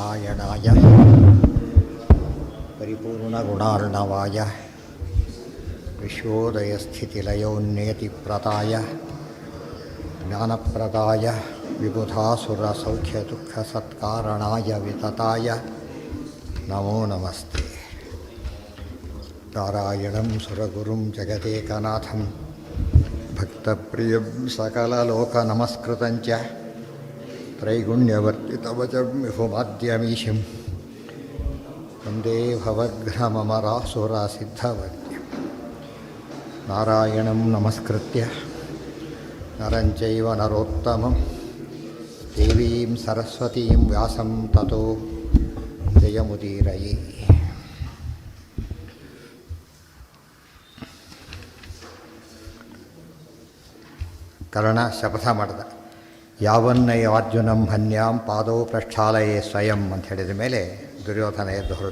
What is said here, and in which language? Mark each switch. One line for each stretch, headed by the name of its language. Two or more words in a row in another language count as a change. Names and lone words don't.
Sanskrit: ನಾರಾಯಣಾಯ ಪರಿಪೂರ್ಣಗುಣಾರ್ಣವಾಯ ವಿಶ್ವೋದಯಸ್ಥಿತಿಲಯೋನ್ನೇತಿಪ್ರದಾಯ ಜ್ಞಾನಪ್ರದಾಯ ವಿಬುಧಾಸುರಸೌಖ್ಯದುಃಖಸತ್ಕಾರಣಾಯ ವಿತತಾಯ ನಮೋ ನಮಸ್ತೆ. ನಾರಾಯಣಂ ಸುರಗುರುಂ ಜಗದೇಕನಾಥಂ ಭಕ್ತಪ್ರಿಯಂ ಸಕಲಲೋಕನಮಸ್ಕೃತಂಚ ತ್ರೈಗುಣ್ಯವರ್ತಿತವಚಂ ವಿಭುಮಾದ್ಯಮೀಶಂ ವಂದೇ ಭವಘ್ನಮರಾಸುರಸಿದ್ಧವರ್ತ್ಯಂ. ನಾರಾಯಣಂ ನಮಸ್ಕೃತ್ಯ ನರಂ ಚೈವ ನರೋತ್ತಮಂ ದೇವೀಂ ಸರಸ್ವತೀಂ ವ್ಯಾಸಂ ತತೋ ಜಯಮುದೀರಯೇ.
Kannada: ಕರ್ಣ ಶಪಥ ಮಾಡಿದ.
Sanskrit: ಯಾವನ್ನೈವಾರ್ಜುನಂ ಹನ್ಯಾಂ ಪಾದೋ ಪ್ರಕ್ಷಾಲಯೇ ಸ್ವಯಂ
Kannada: ಅಂತ ಹೇಳಿದ ಮೇಲೆ ದುರ್ಯೋಧನ ಎದ್ದು ಹೊರಟ.